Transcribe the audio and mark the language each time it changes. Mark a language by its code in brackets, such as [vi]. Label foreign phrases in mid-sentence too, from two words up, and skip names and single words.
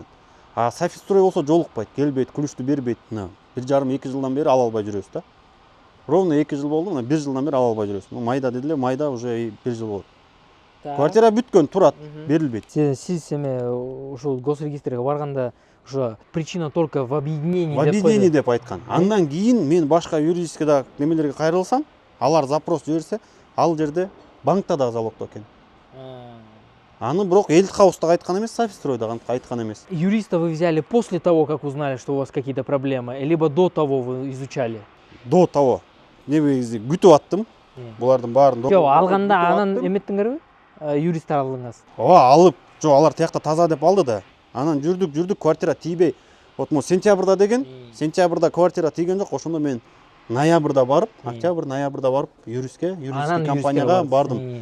[ky] А Софит строй болсо жолукпайт, келбейт, күлүштү бербейт. Мына 1,5-2 жылдан бери ала албай жүрөбүз да. Ровно 2 жыл болду, мына 1 жылдан бери ала албай жүрөбүз. Майда дедиле, майда уже 1 жыл болот. Квартира бүткөн, турат, берилбейт. Сиз эме ушул госрегистрге барганда [ru] уже причина только в объединении [ky] деп койду. [ru] В объединении [ky] деп айткан. Андан кийин мен башка юридический немелерге кайрылсам, алар запрос жиберсе, ал жерде банкта да залогдо экен. Аны бирок Элит Хауста айткан эмес, Софит стройда айткан эмес. [ru] Юриста вы взяли после того, как узнали, что у вас какие-то проблемы, либо до того вы изучали? До того. [ky] Негизи күтүп аттым. Булардын баарын жок, алганда анан эметтиңерби? Юристтер алдыңыз. Алып, жок, алар тиякта таза деп алды да. Анан жүрдүк, квартира тийбей. Вот му сентябрда деген, сентябрда квартира тийген жок, ошондо мен ноябрда барып, октябрь, ноябрда барып юристке компанияга бардым.